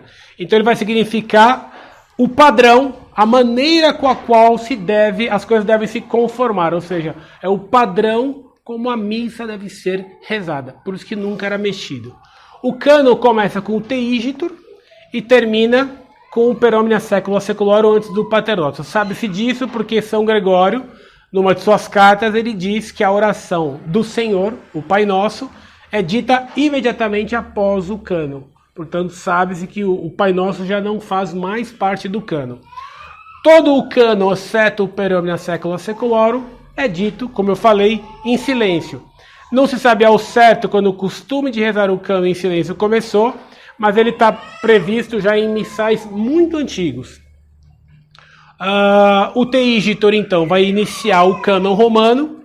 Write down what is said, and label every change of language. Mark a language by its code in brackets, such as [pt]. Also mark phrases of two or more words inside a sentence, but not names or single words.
[pt] Então ele vai significar o padrão, a maneira com a qual as coisas devem se conformar, ou seja, é o padrão como a missa deve ser rezada, por isso que nunca era mexido. O cânon começa com o Teigitur e termina com o [la] Per omnia saecula saeculorum [pt] antes do [la] Pater Noster. [pt] Sabe-se disso porque São Gregório, numa de suas cartas, ele diz que a oração do Senhor, o Pai Nosso, é dita imediatamente após o cânon. Portanto, sabe-se que o Pai Nosso já não faz mais parte do cânon. Todo o cânon, exceto o [la] Per omnia saecula saeculorum, [pt] é dito, como eu falei, em silêncio. Não se sabe ao certo quando o costume de rezar o cânon em silêncio começou, mas ele está previsto já em missais muito antigos. O Teigitur, então, vai iniciar o cânon romano.